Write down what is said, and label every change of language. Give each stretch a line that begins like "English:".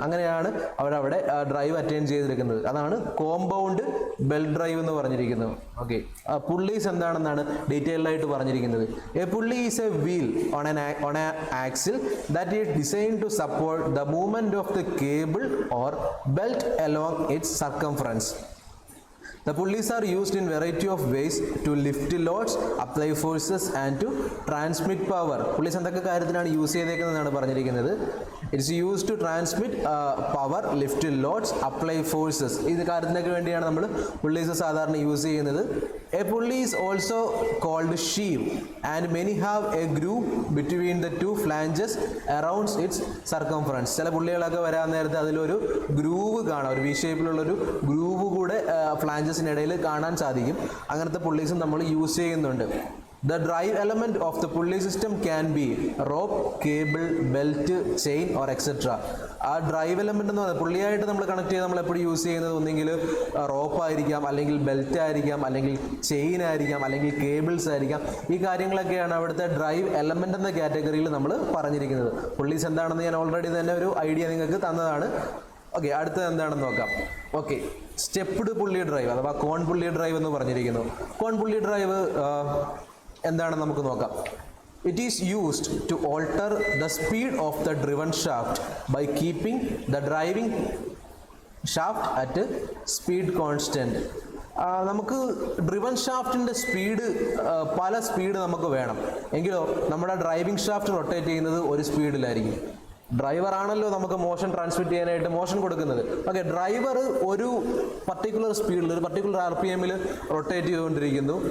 Malayalam: അങ്ങനെയാണ് അവരവിടെ drive attain ചെയ്തിരിക്കുന്നത്. അതാണ് കോമ്പൗണ്ട് ബെൽറ്റ് ഡ്രൈവ് എന്ന് പറഞ്ഞിരിക്കുന്നത്. ഓക്കെ, പുള്ളീസ് എന്താണെന്നാണ് ഡീറ്റെയിൽഡ് ആയിട്ട് പറഞ്ഞിരിക്കുന്നത്.
English: A pulley is a wheel on a axle that is designed to support the movement of the cable or belt along its circumference. The pulleys are used in variety of ways to lift loads, apply forces and to transmit power.
Malayalam: Pulleys എന്തൊക്കെ കാര്യത്തിലാണ് use ചെയ്തേക്കുന്നതെന്നാണ് പറഞ്ഞിരിക്കുന്നത്.
English: It's use to transmit power, lift loads, apply forces.
Malayalam: ഇത് കാര്യത്തിനൊക്കെ വേണ്ടിയാണ് നമ്മൾ pulleys സാധാരണ use ചെയ്യുന്നത്.
English: A pulley is also called sheave and many have a groove between the two flanges around its circumference.
Malayalam: ചില പുള്ളികളൊക്കെ വരാൻ നേരത്തെ അതിലൊരു ഗ്രൂവ് കാണാം, ഒരു വി ഷേപ്പിലുള്ളൊരു ഗ്രൂവ് കൂടെ ഫ്ലാഞ്ചസിനിടയിൽ കാണാൻ സാധിക്കും. അങ്ങനത്തെ പുള്ളീസും നമ്മൾ യൂസ് ചെയ്യുന്നുണ്ട്.
English: The drive element of the pulley system can be rope, cable, belt, chain or etc.
Malayalam: ആ ഡ്രൈവ് എലമെന്റ് എന്ന് പറയുന്നത് പുള്ളിയായിട്ട് നമ്മൾ കണക്ട് ചെയ്ത് നമ്മൾ എപ്പോഴും യൂസ് ചെയ്യുന്നത് ഒന്നെങ്കിൽ റോപ്പ് ആയിരിക്കാം, അല്ലെങ്കിൽ ബെൽറ്റ് ആയിരിക്കാം, അല്ലെങ്കിൽ ചെയിൻ ആയിരിക്കാം, അല്ലെങ്കിൽ കേബിൾസ് ആയിരിക്കാം. ഈ കാര്യങ്ങളൊക്കെയാണ് അവിടുത്തെ ഡ്രൈവ് എലമെന്റ് എന്ന കാറ്റഗറിയിൽ നമ്മൾ പറഞ്ഞിരിക്കുന്നത്. പുള്ളീസ് എന്താണെന്ന് ഞാൻ ഓൾറെഡി തന്നെ ഒരു ഐഡിയ നിങ്ങൾക്ക് തന്നതാണ്. ഓക്കെ, അടുത്തത് എന്താണെന്ന് നോക്കാം. ഓക്കെ, സ്റ്റെപ്പ്ഡ് പുള്ളി ഡ്രൈവ് അഥവാ കോൺ പുള്ളി ഡ്രൈവ് എന്ന് പറഞ്ഞിരിക്കുന്നു. കോൺ പുള്ളി ഡ്രൈവ് എന്താണെന്ന് നമുക്ക് നോക്കാം.
English: It is used to alter the speed of the driven shaft by keeping the driving shaft at a speed constant.
Malayalam: നമുക്ക് ഡ്രിവൺ ഷാഫ്റ്റിൻ്റെ സ്പീഡ് പല സ്പീഡ് നമുക്ക് വേണം എങ്കിലോ നമ്മുടെ ഡ്രൈവിംഗ് ഷാഫ്റ്റ് റൊട്ടേറ്റ് ചെയ്യുന്നത് ഒരു സ്പീഡിലായിരിക്കും. ഡ്രൈവർ ആണല്ലോ നമുക്ക് മോഷൻ ട്രാൻസ്മിറ്റ് ചെയ്യാനായിട്ട് മോഷൻ കൊടുക്കുന്നത്. ഓക്കെ, ഡ്രൈവർ ഒരു പർട്ടിക്കുലർ സ്പീഡിൽ ഒരു പർട്ടിക്കുലർ RPM റൊട്ടേറ്റ് ചെയ്തുകൊണ്ടിരിക്കുന്നു.